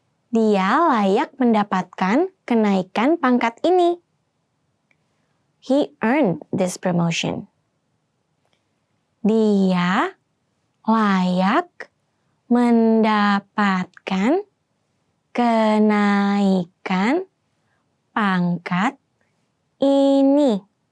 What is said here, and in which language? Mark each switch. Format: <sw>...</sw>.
<id>Dia layak mendapatkan kenaikan pangkat ini.</id> <en>He earned this promotion.</en> <id>Dia layak mendapatkan kenaikan pangkat ini.</id>